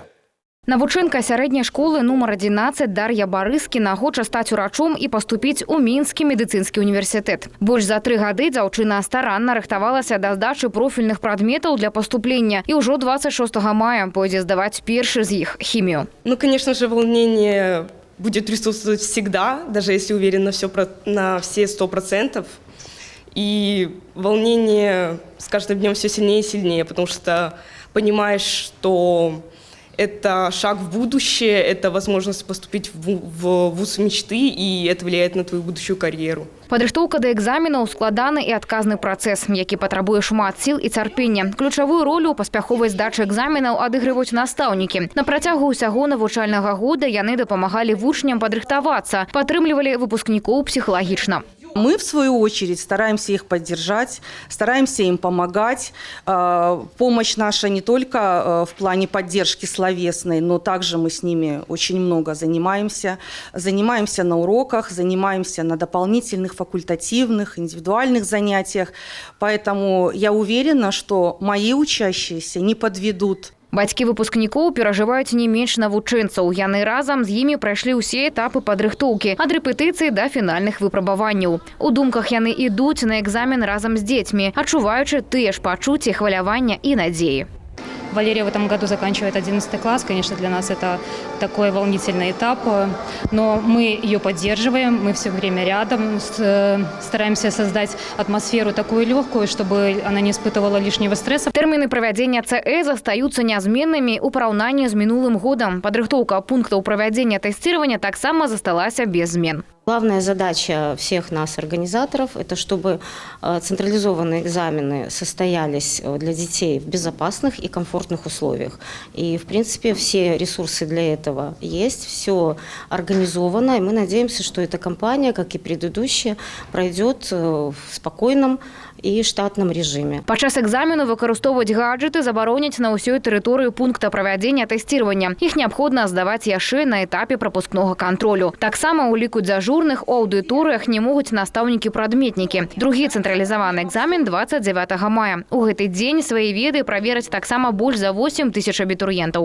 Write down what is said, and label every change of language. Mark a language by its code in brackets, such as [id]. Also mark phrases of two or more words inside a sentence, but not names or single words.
[be] Навучэнка сярэдняй школы нумар 11 Дар'я Барыскіна хоча стаць урачом і паступіць у Мінскі медыцынскі універсітэт. Больш за 3 гады дзяўчына старанна рыхтавалася да здачы профільных прадметаў для паступлення і ўжо 26 мая пойдзе здаваць першы з іх – хімію. [ru] Конечно же, волнение будет присутствовать всегда, даже если уверен на все 100%. И волнение с каждым днем все сильнее и сильнее, потому что понимаешь, что это шаг в будущее, это возможность поступить в вуз мечты, и это влияет на твою будущую карьеру. [be] Падрыхтоўка да экзаменаў – складаны і адказны працэс, які патрабуе шмат сіл і цярпення. Ключавую ролю ў паспяховай здачы экзаменаў адыгрываюць настаўнікі. На працягу ўсяго навучальнага года яны дапамагалі вучням падрыхтавацца, падтрымлівалі выпускнікоў псіхалагічна. [ru] Мы, в свою очередь, стараемся их поддержать, стараемся им помогать. Помощь наша не только в плане поддержки словесной, но также мы с ними очень много занимаемся. Занимаемся на уроках, занимаемся на дополнительных факультативных, индивидуальных занятиях. Поэтому я уверена, что мои учащиеся не подведут [be] Бацькі выпускнікоў перажываюць не менш навучэнцаў. Яны разам з імі прайшлі ўсе этапы падрыхтоўкі, ад рэпетыцыі да фінальных выпрабаванняў. У думках яны ідуць на экзамен разам з дзецьмі, адчуваючы тыя ж пачуцці хвалявання і надзеі. [ru] Валерия в этом году заканчивает 11 класс. Конечно, для нас это такой волнительный этап, но мы ее поддерживаем, мы все время рядом, стараемся создать атмосферу такую легкую, чтобы она не испытывала лишнего стресса. [be] Тэрміны правядзення ЦЭ застаюцца нязменнымі ў параўнанні з мінулым годам. Падрыхтоўка пунктаў правядзення тэсціравання таксама засталася без змен. [ru] Главная задача всех нас, организаторов, это чтобы централизованные экзамены состоялись для детей в безопасных и комфортных условиях. И, в принципе, все ресурсы для этого есть, все организовано. И мы надеемся, что эта кампания, как и предыдущая, пройдет в спокойном і штатным режиме. [be] Падчас экзамену выкарыстоўваць гаджеты забароняць на ўсёй тэрыторыі пункта правядзення тэсціравання. Іх неабходна здаваць яшчэ на этапе прапускнога кантролю. Таксама ў ліку дзяжурных у аўдыторыях не могуць настаўнікі-прадметнікі. Другі цэнтралізаваны экзамен 29 мая. У гэты дзень свае веды правераць таксама больш за 8 тысяч абітурыентаў.